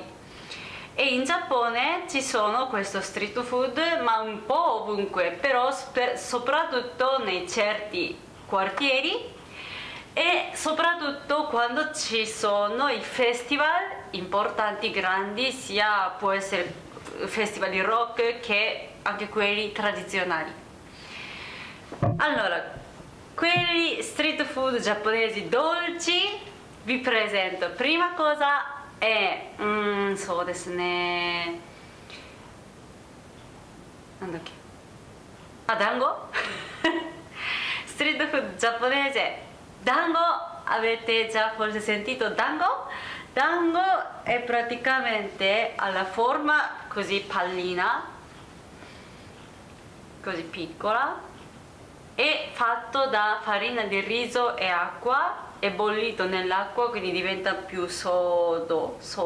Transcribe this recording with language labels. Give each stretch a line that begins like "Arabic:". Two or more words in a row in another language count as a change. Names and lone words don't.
Italian: E in Giappone ci sono questo
English: street food,
Italian: ma un po' ovunque, però soprattutto nei certi quartieri e soprattutto quando ci sono i festival importanti, grandi, sia può essere festival di rock che anche quelli tradizionali. Allora, quelli
English: street food
Italian: giapponesi dolci vi presento. Prima cosa è
Japanese: そうですね、なんだっけ、
Italian: dango.
English: Street food
Italian: giapponese, dango. Avete già forse sentito dango? Dango è praticamente alla forma così pallina, così piccola, è fatto da farina di riso e acqua, è bollito nell'acqua, quindi diventa più sodo,